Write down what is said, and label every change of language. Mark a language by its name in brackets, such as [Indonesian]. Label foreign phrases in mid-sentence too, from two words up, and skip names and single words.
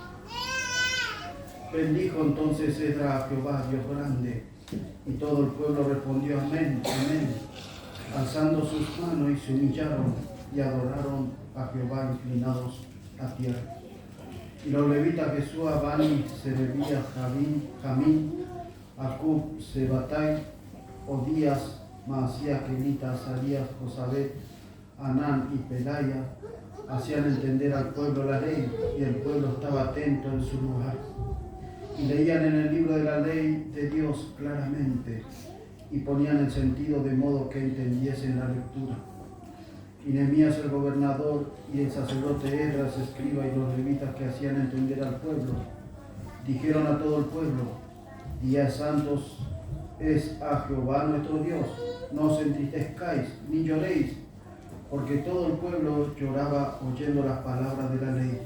[Spanish] Bendijo entonces Esdras a Jehová, Dios grande, y todo el pueblo respondió amén, amén. alzando sus manos y se humillaron y adoraron a Jehová inclinados a tierra. Y los levitas Jesúa, Bani, Serebía, Jamín, Acub, Sebatai, Odías, Maasías, Kelita, Azarías, Josabet, Anán y Pelaya hacían entender al pueblo la ley, y el pueblo estaba atento en su lugar. Y leían en el libro de la ley de Dios claramente, y ponían el sentido de modo que entendiesen la lectura. Y Nehemías el gobernador y el sacerdote Esdras, escriba, y los levitas que hacían entender al pueblo, dijeron a todo el pueblo: días santos es a Jehová nuestro Dios, no os entristezcáis ni lloréis, porque todo el pueblo lloraba oyendo las palabras de la ley.